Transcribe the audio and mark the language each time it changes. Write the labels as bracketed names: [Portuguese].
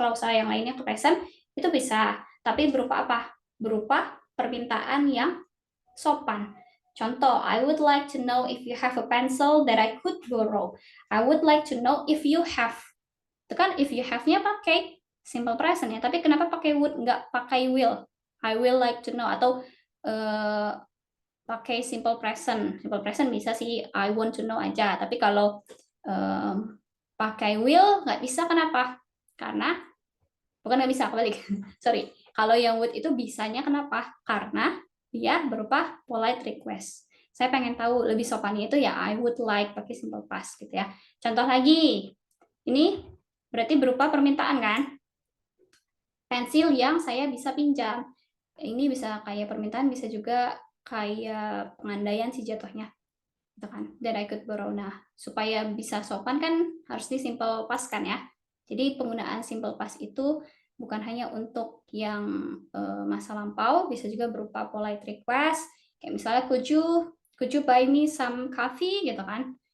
[Indonesian] Kalau saya yang lainnya ke present itu bisa. Tapi berupa apa? Berupa permintaan yang sopan. [English] Contoh, I would like to know if you have a pencil that I could borrow. I would like to know if you have. [Indonesian] Itu kan [English] if you have-nya pakai simple present ya. [Indonesian] Tapi kenapa pakai [English] would [Indonesian] nggak pakai [English] will? I will like to know atau pakai simple present. Simple present [Indonesian] bisa sih [English] I want to know aja. [Indonesian] Tapi kalau pakai will nggak bisa. Kenapa? Karena bukan nggak bisa, kebalik. Sorry. Kalau yang would itu bisanya kenapa? Karena dia berupa polite request. Saya pengen tahu lebih sopannya itu ya [English] I would like [Indonesian] pakai simple past gitu ya. Contoh lagi. Ini berarti berupa permintaan kan? Pensil yang saya bisa pinjam. Ini bisa kayak permintaan, bisa juga kayak pengandaian sih jatuhnya. Gitu kan. [English] That I could borrow. [Indonesian] Nah, supaya bisa sopan kan harus di simple past kan ya. Jadi penggunaan simple past itu bukan hanya untuk yang masa lampau, bisa juga berupa polite request. Kayak misalnya [English] could you buy me some coffee [Indonesian] gitu kan.